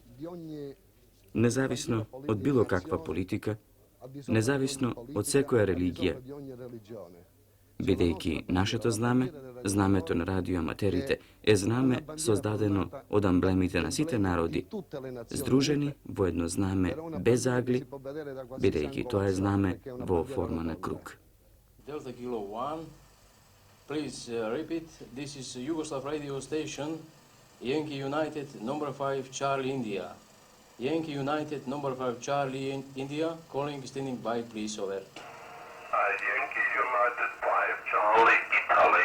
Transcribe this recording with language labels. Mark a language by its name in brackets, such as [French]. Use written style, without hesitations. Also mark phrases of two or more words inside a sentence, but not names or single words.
[Macedonian] Независно од било каква политика, независно од секоја религија, бидејќи нашето знаме, знамето на радиоаматерите, е знаме создадено од амблемите на сите народи, здружени во едно знаме без агли, бидејќи тоа е знаме во форма на круг. [English] Delta Kilo 1, please repeat, this is Yugoslav radio station, Yankee United, number 5, Charlie, India. Yankee United, number 5, Charlie, India, calling, standing by, please, over. Yankee United 5, Charlie, Italy.